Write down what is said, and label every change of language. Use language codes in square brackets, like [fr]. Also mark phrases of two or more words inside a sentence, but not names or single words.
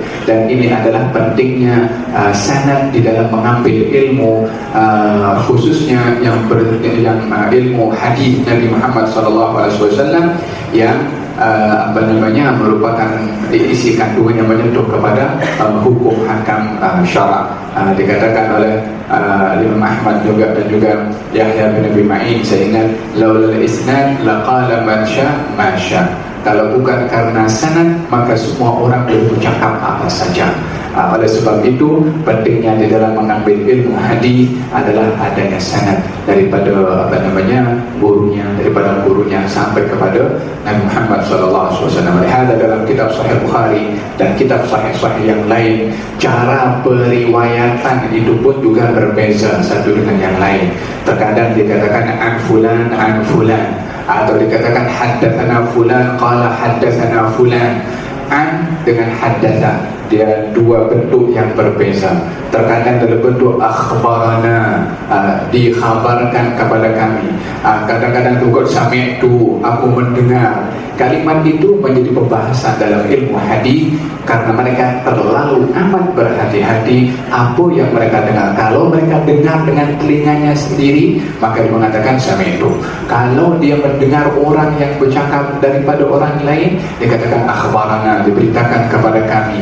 [ms] Dan ini adalah pentingnya sanad di dalam mengambil ilmu, khususnya yang ilmu hadis Nabi Muhammad SAW yang merupakan isi kandungannya menyentuh kepada hukum hakam syarak. Dikatakan oleh Imam Ahmad juga dan juga Yahya bin Abi Ma'in, saya ingat, [ar] لولا الإسناد لقال من شاء ما شاء. [ms] Kalau bukan karena sanad, maka semua orang boleh bercakap apa saja. Oleh sebab itu, pentingnya di dalam mengambil ilmu hadis adalah adanya sanad daripada gurunya sampai kepada Nabi Muhammad SAW. Lihat dalam kitab Sahih Bukhari dan kitab Sahih yang lain, cara periwayatan itu pun juga berbeza satu dengan yang lain. Terkadang dikatakan [ar] عن فلان, [ms] atau dikatakan [ar] حدثنا فلان قال حدثنا فلان. [ms] An dengan haddatsa, dia dua bentuk yang berbeza. Terkadang dalam bentuk akhbarana, dikhabarkan kepada kami. Kadang-kadang juga sami'tu, aku mendengar. Kalimat itu menjadi pembahasan dalam ilmu hadis karena mereka terlalu amat berhati-hati apa yang mereka dengar. Kalau mereka dengar dengan telinganya sendiri, maka dia mengatakan sami'tu. Kalau dia mendengar orang yang bercakap daripada orang lain, dia katakan akhbarana, diberitakan kepada kami.